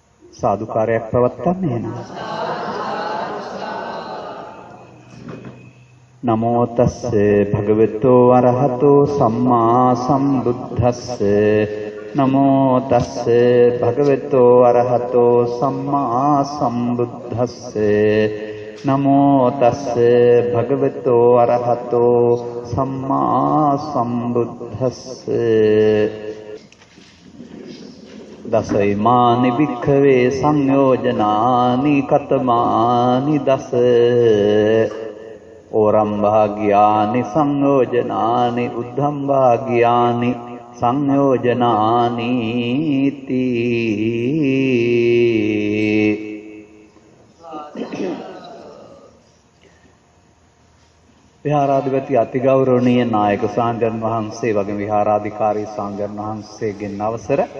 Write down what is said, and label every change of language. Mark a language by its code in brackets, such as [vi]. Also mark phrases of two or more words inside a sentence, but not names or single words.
[si] සාදුකාරයක් පවත්වන්නේ නේද? [pi] නමෝ තස්ස භගවතු වරහතෝ සම්මා සම්බුද්දස්ස නමෝ තස්ස භගවතු වරහතෝ සම්මා සම්බුද්දස්ස නමෝ තස්ස භගවතු වරහතෝ සම්මා සම්බුද්දස්ස දසයිමානි වික්ඛවේ සංයෝජනානි කතමානි දස ඕරම් භාග්‍යානි සංයෝජනානි උද්ධම් භාග්‍යානි සංයෝජනානි තී. [si] විහාරාධිපති අතිගෞරවනීය නායක සාංඝන් වහන්සේ වගේ විහාරාධිකාරී සාංඝන් වහන්සේගෙන් අවසර,